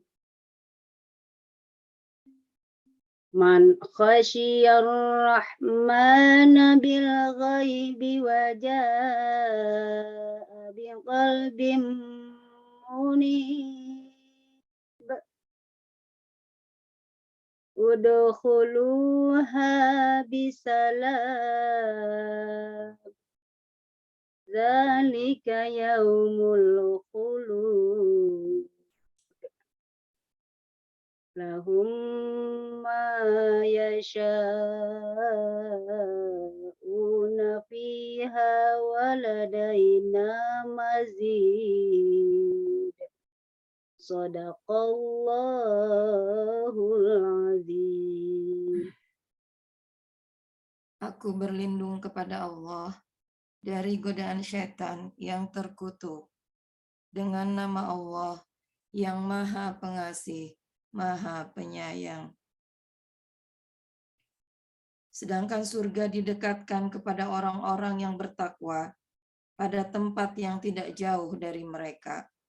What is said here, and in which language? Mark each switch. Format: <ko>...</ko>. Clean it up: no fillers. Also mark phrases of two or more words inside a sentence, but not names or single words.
<ar>من خشي الرحمن بالغيب وجاء بقلب منيب. ادخلوها بسلام. ذلك يوم الخلود. لهم ما يشاءون فيها ولدينا مزيد. صدق الله العظيم.</ar> <id>Aku berlindung kepada Allah dari godaan syaitan yang terkutuk. Dengan nama Allah yang Maha Pengasih, Maha Penyayang. Sedangkan surga didekatkan kepada orang-orang yang bertakwa pada tempat yang tidak jauh dari mereka.</id>